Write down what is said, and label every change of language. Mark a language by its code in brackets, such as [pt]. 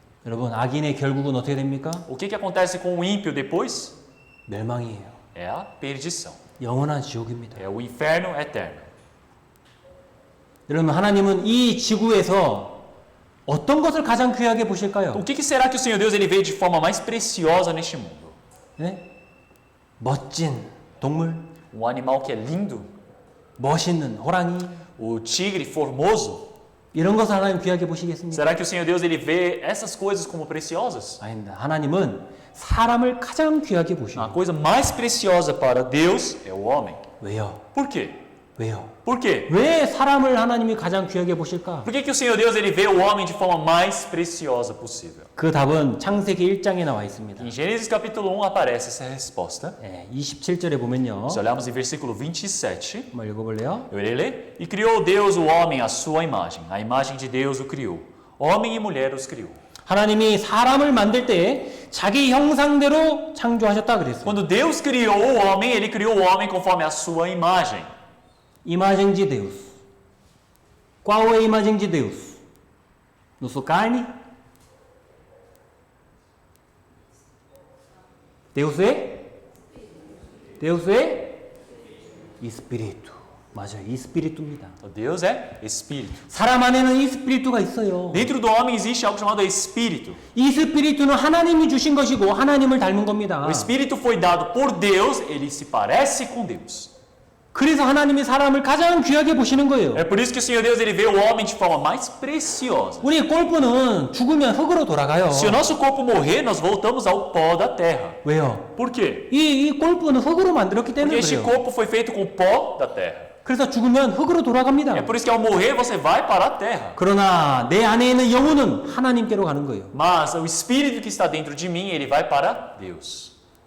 [ko] 여러분, 악인의 결국은 어떻게 됩니까? [pt] O que acontece com o ímpio depois? [ko] 멸망이에요. [pt] É a perdição. [ko] 영원한 지옥입니다. [pt] É o inferno eterno. [ko] 여러분, 하나님은 이 지구에서 어떤 것을 가장 귀하게 보실까요? [pt] O que será que o Senhor Deus ele vê de forma mais preciosa neste mundo? [ko] 네? 멋진 동물, [pt] Um animal que é lindo, [ko] 멋있는 호랑이, [pt] o tigre formoso. [ko] 이런 것을 하나님 귀하게 보시겠습니까? [pt] Será que o Senhor Deus ele vê essas coisas como preciosas? [ko] 아닙니다. 하나님은 사람을 가장 귀하게 [pt] A [ko] 보시고. [pt] coisa mais preciosa para Deus é o homem. [ko] 왜요? [pt] Por quê? [ko] 왜요? [pt] Por quê? [ko] 왜 사람을 하나님이 가장 귀하게 보실까? [pt] Por que o Senhor Deus ele vê o homem de forma mais preciosa possível? [ko] 그 답은 창세기 1장에 나와 있습니다. [pt] Em Gênesis capítulo 1 aparece essa resposta. [ko] 네, 27절에 보면요. [pt] Se olharmos em versículo 27, [ko] 한번 읽어볼래요? [pt] eu irei ler. E criou Deus o homem à sua imagem. A imagem de Deus o criou. Homem e mulher os criou. [ko] 하나님이 사람을 만들 때 자기 형상대로 창조하셨다 그랬어요. [pt] Quando Deus criou o homem, ele criou o homem conforme a sua imagem. Imagem de Deus. Qual é a imagem de Deus? Nossa carne? Deus é? Deus é? Espírito. [ko] 맞아요. espírito입니다. [pt] Deus é espírito. [ko] 사람 안에는 espírito가 있어요. [pt] Dentro do homem existe algo chamado espírito. [ko] 이 espírito는 하나님이 주신 것이고 하나님을 닮은 겁니다. [pt] O espírito foi dado por Deus, ele se parece com Deus. [ko] 그래서 하나님이 사람을 가장 귀하게 보시는 거예요. [pt] É por isso que o Senhor Deus ele vê o homem de forma mais preciosa. [ko] 우리 골프는 죽으면 흙으로 돌아가요. [pt] Se o nosso corpo morrer, nós voltamos ao pó da terra. [ko] 왜요? [pt] Por quê? [ko] 이 골프는 흙으로 만들었기 때문에 [pt] este [ko] 그래요. [pt] corpo foi feito com o pó da terra. [ko] 그래서 죽으면 흙으로 돌아갑니다. [pt] É por isso que ao morrer você vai para a terra. [ko] 그러나 내 안에 있는 영혼은 하나님께로 가는 거예요. [pt] Mas o espírito que está dentro de mim, ele vai para Deus.